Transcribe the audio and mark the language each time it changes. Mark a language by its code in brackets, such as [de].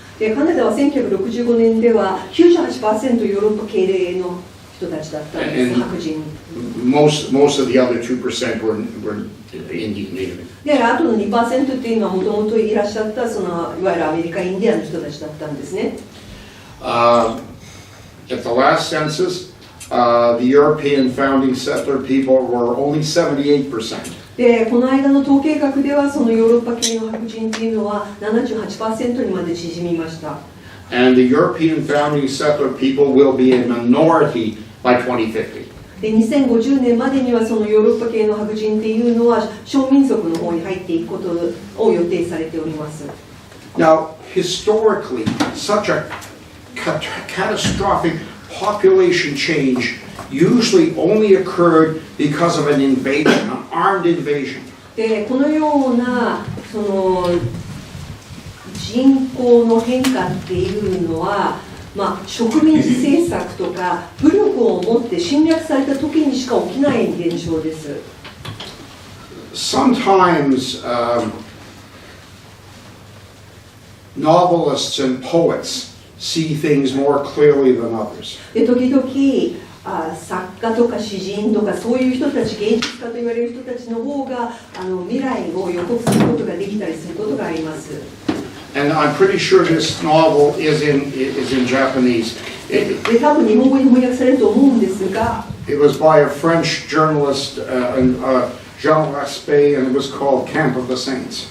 [ja] でカナダは1965年では 98% ヨーロッパ系の人たちだったんです、白人。 [en] Most of the other 2% were Indian native. [ja] で、あとの 2% っていうのはもともといらっしゃったそのいわゆるアメリカインディアンの人たちだったんですね。 [en] At the last census, the European founding settler people were only 78%. [ja] でこの間の統計学ではそのヨーロッパ系の白人っていうのは 78% にまで縮みました。 [en] And the European founding settler people will be a minority by 2050. [ja] で2050年までにはそのヨーロッパ系の白人っていうのは少民族の方に入っていくことを予定されております。 [en] Now, historically, such a catastrophic population change usually only occurred because of an invasion, an armed invasion. [ja] でこのようなその人口の変化っていうのは、植民地政策とか武力を持って侵略された時にしか起きない現象です。 [en] Sometimes novelists and poets see things more clearly than others. [ja] で時々作家とか詩人とかそういう人たち、芸術家と言われる人たちの方が未来を予告することができたりすることがあります。 [en] And I'm pretty sure this novel is in Japanese. [ja] で多分日本語に翻訳されると思うんですが、 [en] It was by a French journalist, Jean Raspail, and it was called Camp of the Saints.